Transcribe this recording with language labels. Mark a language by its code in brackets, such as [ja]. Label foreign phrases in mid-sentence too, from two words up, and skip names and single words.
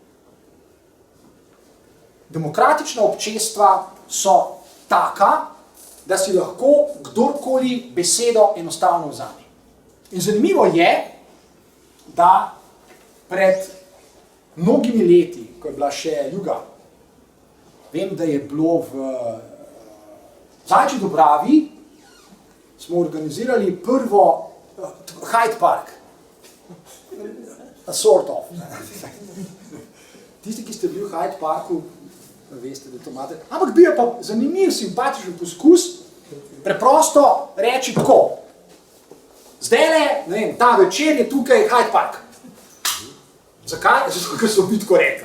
[sl] Demokratična občestva so taka, da si lahko kdorkoli besedo enostavno vzame. In zanimivo je, da pred mnogimi leti, ko je bila še Juga, vem, da je bilo v Zajčji Dobravi, smo organizirali prvo Hyde Park. [en] A sort of. [sl] Tisti, ki ste bili v Hyde Parku, veste, da to imate. Ampak bil je pa zanimiv, simpatičen poskus, preprosto reči tako. Zdajle, ne vem, ta večer je tukaj Hyde Park. Zakaj? Zato, ker so bitko rekli.